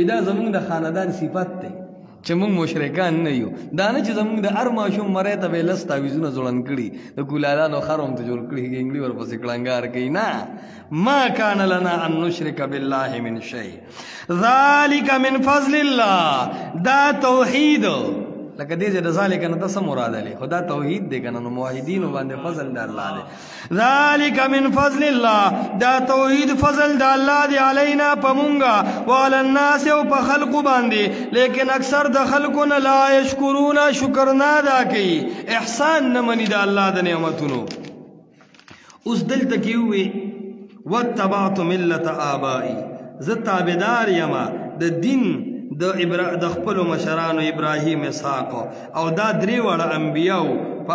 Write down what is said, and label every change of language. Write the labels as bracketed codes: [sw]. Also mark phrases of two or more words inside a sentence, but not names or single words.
[ps] وی دا زمونږ د خاندان صفت دی. چې موږ مشرکان نه یو دا نه چې زموږ د هر ماشوم مرۍ ته به یې لس تاویزونه ځوړند کړي د کولالانو خر هم ته جوړ کړي ګنګلي ورپسې کړنګار کوي نه [ar] ما کان لنا ان نشرک بالله من شیء ذلک من فضل الله [ps] دا توحید لکه دې د ذالک نه څه مراد لري خدا توحید دی کنه نو موحدین باندې فضل د الله دی [ar] ذالک من فضل الله [ps] دا توحید فضل د الله دی علینا پمونګه [ar] وعلى الناس [ps] او په خلق باندې لیکن اکثر د خلقونه [ar] لا یشکرون [ps] شکر نه ادا کوي احسان نه مني د الله د نعمتونو اوس دلته کې وي [ar] واتبعت ملت آبائی [ps] زه تابعدار یما د دین د خپل مشرانو ابراهیم اسحاق او دا درې وړه انبیاو په